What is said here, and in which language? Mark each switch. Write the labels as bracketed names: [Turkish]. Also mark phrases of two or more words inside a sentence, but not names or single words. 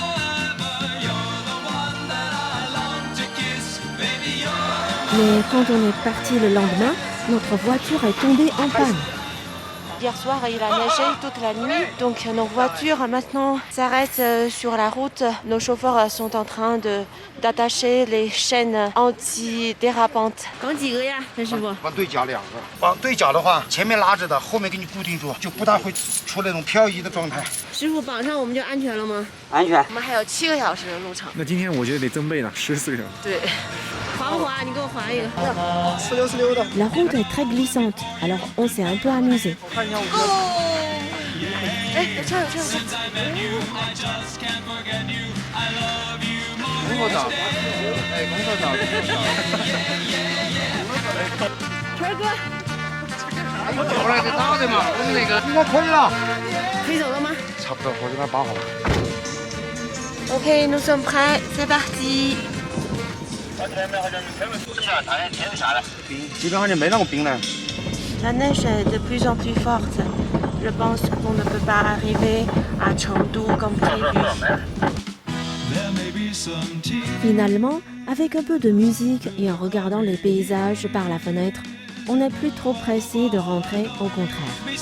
[French] Mais quand on est parti le lendemain, notre voiture est tombée en panne. Hier soir, il a neigé toute la nuit, donc nos voitures maintenant s'arrêtent sur la route. Nos chauffeurs sont en train d'attacher les chaînes antidérapantes. [Chinese] 往对角2个，往对角的话，前面拉着的，后面给你固定住，就不大会出那种漂移的状态。师傅，绑上我们就安全了吗？安全。我们还有7个小时的路程。那今天我觉得得增倍呢，14个小时。对。 滑不滑？你给我滑一个。 16的。 [French] La route est très glissante, alors on s'est un peu amusé. [Chinese] 哎，有车有车有车。工作早，哎，工作早。川哥，我走了，得打的嘛，我们那个应该可以了。可以走了吗？差不多，我这边绑好了。 [French] OK, nous sommes prêts, c'est parti. [Chinese] 基本上就没那么冰了。 [French] La neige est de plus en plus forte. Je pense qu'on ne peut pas arriver à Chengdu comme prévu. Finalement, avec un peu de musique et en regardant les paysages par la fenêtre, on n'est plus trop pressé de rentrer, au contraire.